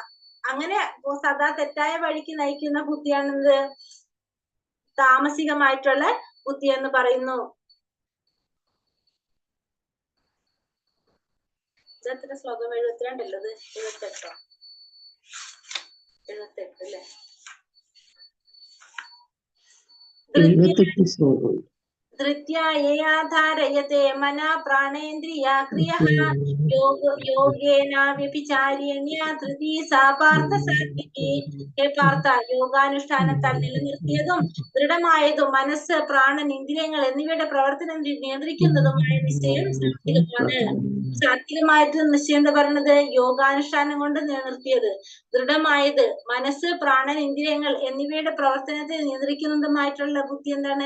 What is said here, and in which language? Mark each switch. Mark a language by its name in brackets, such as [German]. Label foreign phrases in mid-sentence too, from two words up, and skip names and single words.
[Malayalam] അങ്ങനെ സദാ തെറ്റായ വഴിക്ക് നയിക്കുന്ന ബുദ്ധിയാണെന്ത് താമസികമായിട്ടുള്ള ബുദ്ധി എന്ന് പറയുന്നു. എത്ര ശ്ലോകം? 72 അല്ലത് 78 അല്ലേ? [Sanskrit] धृत्या यया धारयते मना प्राणेन्द्रिया क्रियः योगेन व्यभिचारिण्या धृതി सा പാർത്ഥ സാത്വികി. [Malayalam] ഹേ പാർത്ഥ, യോഗാനുഷ്ഠാനത്താൽ നിലനിർത്തിയതും ദൃഢമായതും മനസ്സ്, പ്രാണൻ, ഇന്ദ്രിയങ്ങൾ എന്നിവയുടെ പ്രവർത്തനം നിയന്ത്രിക്കുന്നതുമായ നിശ്ചയം സാത്വികമാണ്. സാത്വികമായിട്ട് നിശ്ചയം എന്താ പറയുന്നത്? യോഗാനുഷ്ഠാനം കൊണ്ട് നിലനിർത്തിയത്, ദൃഢമായത്, മനസ്സ്, പ്രാണൻ, ഇന്ദ്രിയങ്ങൾ എന്നിവയുടെ പ്രവർത്തനത്തെ നിയന്ത്രിക്കുന്നതുമായിട്ടുള്ള ബുദ്ധി എന്താണ്?